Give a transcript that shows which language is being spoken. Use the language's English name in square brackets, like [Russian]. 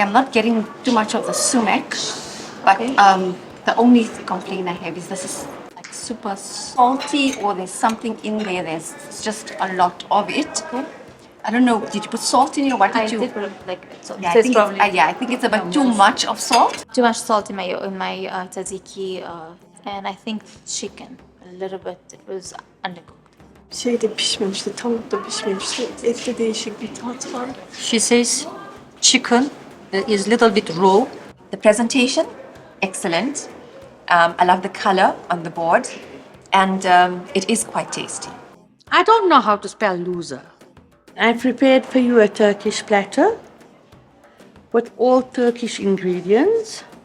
[English] I'm not getting too much of the sumac, but the only complaint I have is this is like super salty, or there's something in there. There's just a lot of it. Okay. I don't know. Did you put salt in it, or what did you? I did put like salt. Yeah, So I it's think probably I think it's about too much of salt. too much salt in my tzatziki, and I think chicken a little bit. It was undercooked. [Turkish] Şey de pişmemişti, tavuk da pişmemişti. Ette değişik bir tat var. [English] She says chicken is little bit raw. The presentation, excellent. I love the color on the board, and it is quite tasty. I don't know how to spell loser. I prepared for you a Turkish platter with all Turkish ingredients.